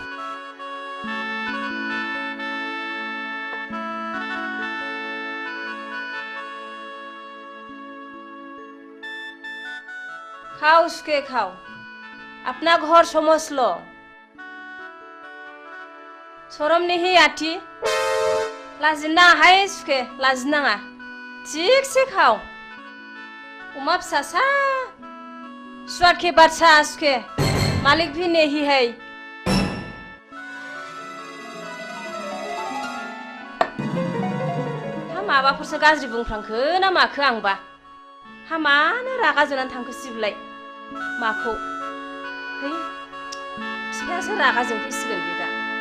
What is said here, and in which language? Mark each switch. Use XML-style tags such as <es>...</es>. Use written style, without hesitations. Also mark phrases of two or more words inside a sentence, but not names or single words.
<hi>खाओ उसके खाओ अपना घर समझ लो शरम नहीं आती लाजिना है उसके लाजिना ठीक से खाओ अमा फिसासा स्वाद के बादशा सुखे मालिक भी नहीं है</hi> <brx>हा माबाफोरसो गाज्रि बुंफ्रांखो ना माखो आंबा हा मानो रागा जोंनानै थांखो सिबलाय माखौ है फिफायासो रागा जोंफैसिगोन बे दा</brx>